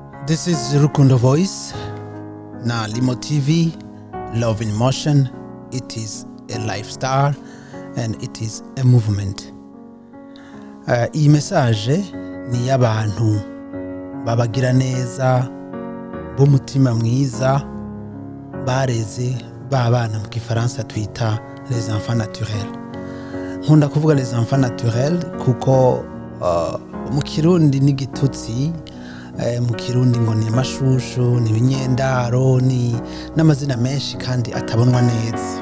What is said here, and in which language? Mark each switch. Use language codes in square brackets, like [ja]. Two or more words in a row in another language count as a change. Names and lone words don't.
[en] This is Rukundo Voice na Limo TV, Love in Motion. It is a lifestyle and it is a movement. [rn] Iyi message ni y'abantu babagira neza b'umutima mwiza bareze babana mu Gifaransa twita [fr] les enfants naturels. [rn] Nkunda kuvuga [fr] les enfants naturels [rn] kuko mu Kirundi ni gitutsi, mu Kirundi ngo ni amashushu, ni ibinyendaro, ni n'amazina menshi kandi atabonwa neza.